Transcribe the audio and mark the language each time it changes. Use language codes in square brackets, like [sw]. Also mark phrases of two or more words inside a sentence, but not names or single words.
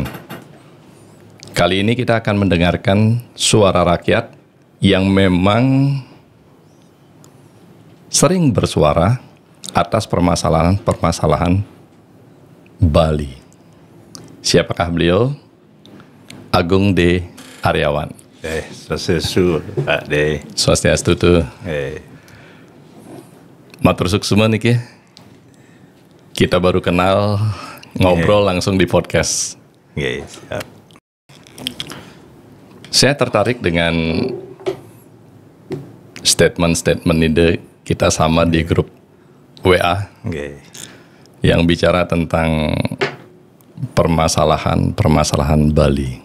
[id] Kali ini kita akan mendengarkan suara rakyat yang memang sering bersuara atas permasalahan-permasalahan Bali. Siapakah beliau? Agung D. Aryawan. Swastiastu, Pak De. [ban] Swastiastu tuh. Matur suksuma niki. [id] Kita baru kenal, ngobrol langsung di podcast. Siap. Saya tertarik dengan statement-statement ini. Kita sama di grup WA yang bicara tentang permasalahan Bali.